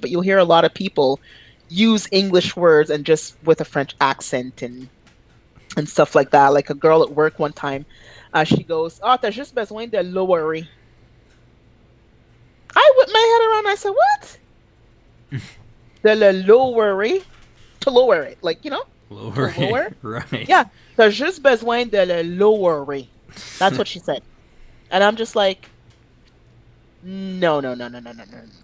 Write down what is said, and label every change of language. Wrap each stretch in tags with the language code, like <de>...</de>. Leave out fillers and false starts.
<en>But you'll hear a lot of people use English words and just with a French accent and stuff like that. Like a girl at work one time, she goes, "Oh,</en> <fr>t'as juste besoin de</fr> <en>lower." I whipped my head around. I said, "What?</en> <fr>De le</fr> <en>lower to lower it, like to Lower. lower." Right.</en> <fr>Yeah, t'as juste besoin de le lower.</fr> <en>That's what she said, and I'm just like, no, no, no, no, no, no, no.</en>